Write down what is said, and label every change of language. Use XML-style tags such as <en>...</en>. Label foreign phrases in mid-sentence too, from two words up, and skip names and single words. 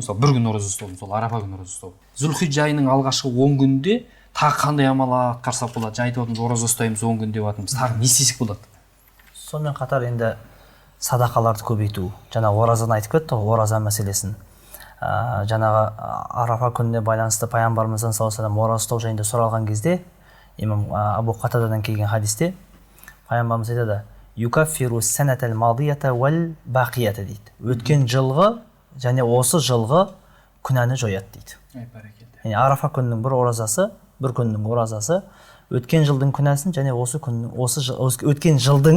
<kk>Мысалы, бір күн ораза ұстаудың, сол Арафа күні ораза ұстау. Зүлхиджа айының алғашқы 10 күнде тағы қандай амал атқарсақ болады? Жаңа айтып отырмыз, ораза ұстаймыз 10 күн деп жатырмыз. Тағы не істесек болады? Сонымен қатар енді садақаларды көбейту. Жаңа оразаны айтып кетті ғой, ораза мәселесін. Жаңағы Арафа күніне байланысты пайғамбарымыздан</kk> <ar>صلى الله عليه وسلم</ar> <kk>ораза ұстау жайында сұралған кезде, имам Абу Қатададан келген хадисте пайғамбарымыз айтады:</kk> <ar>"يكفر السنة الماضية والباقية"</ar> <kk>дейді. Өткен жылғы және осы жылғы күнәні жояды дейді. Яғни Арафа күнінің бір оразасы, бір күннің оразасы өткен жылдың күнәсін және осы күннің өткен жылдың</kk>